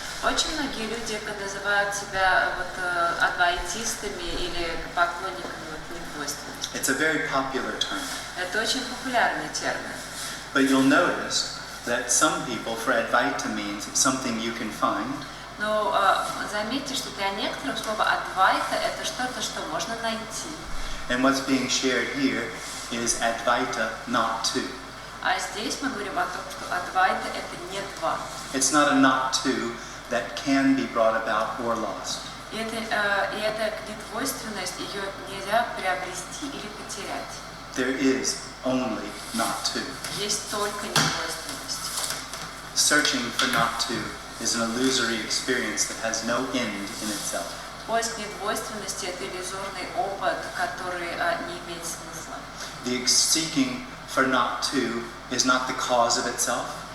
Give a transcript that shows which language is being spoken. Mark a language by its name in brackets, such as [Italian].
[Russian] Очень многие люди называют себя адвайтистами или поклонниками недвойственности. [English] It's a very popular term. [Russian] Это очень популярный термин. [English] But you'll notice that some people, for Advaita means something you can find, [Russian] Но заметьте, что для некоторых слово адвайта это что-то, что можно найти. [English] and what's being shared here is Advaita, not two. [Russian] А здесь мы говорим о том, что адвайта это не два. [English] It's not a not two that can be brought about or lost. [Russian] И эта недвойственность, ее нельзя приобрести или потерять. [English] There is only not two. [Russian] Есть только недвойственность. [English] Searching for not two is an illusory experience that has no end in itself. [Russian] Поиск недвойственности – это иллюзорный опыт, который не имеет смысла. [English] The seeking for not two is not the cause of itself.